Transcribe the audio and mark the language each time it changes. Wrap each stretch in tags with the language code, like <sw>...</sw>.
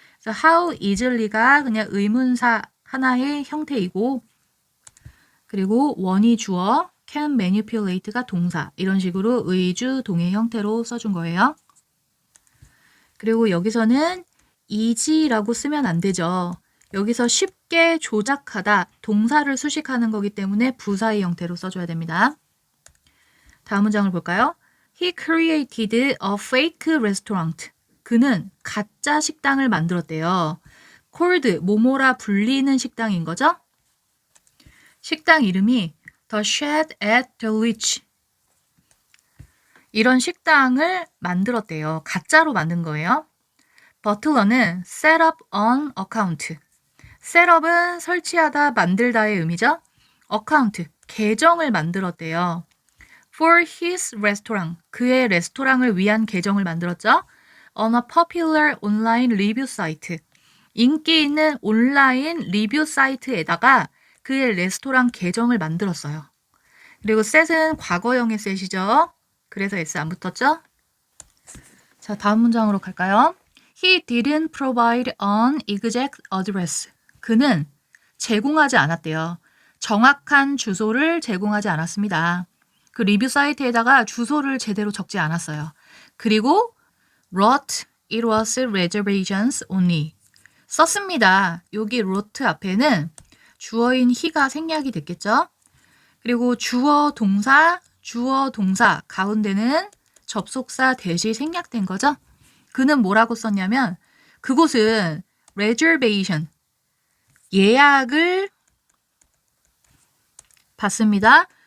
<ko>그래서 how easily가 그냥 의문사 하나의 형태이고, 그리고 one이 주어, can manipulate가 동사, 이런 식으로 의주 동의 형태로 써준 거예요. 그리고 여기서는 easy라고 쓰면 안 되죠. 여기서 쉽게 조작하다, 동사를 수식하는 거기 때문에 부사의 형태로 써줘야 됩니다. 다음 문장을 볼까요?</ko> <en>He created a fake restaurant.</en> <ko>그는 가짜 식당을 만들었대요. called, 뭐뭐라 불리는 식당인 거죠? 식당 이름이 The Shed at the Witch. 이런 식당을 만들었대요. 가짜로 만든 거예요.</ko> <en>버틀러는 set up an account.</en> <ko>셋업은 설치하다, 만들다의 의미죠. account, 계정을 만들었대요.</ko> <en>for his restaurant,</en> <ko>그의 레스토랑을 위한 계정을 만들었죠.</ko> <en>on a popular online review site,</en> <ko>인기 있는 온라인 리뷰 사이트에다가 그의 레스토랑 계정을 만들었어요. 그리고 set은 과거형의 set이죠. 그래서 S 안 붙었죠? 자, 다음 문장으로 갈까요?</ko> <en>He didn't provide an exact address.</en> <ko>그는 제공하지 않았대요. 정확한 주소를 제공하지 않았습니다. 그 리뷰 사이트에다가 주소를 제대로 적지 않았어요.</ko> <en>그리고 wrote it was reservations only.</en> <ko>썼습니다. 여기 wrote 앞에는 주어인 he가 생략이 됐겠죠? 그리고 주어 동사 가운데는 접속사 대시 생략된 거죠? 그는 뭐라고 썼냐면 그곳은 reservation, 예약을 받습니다.</ko>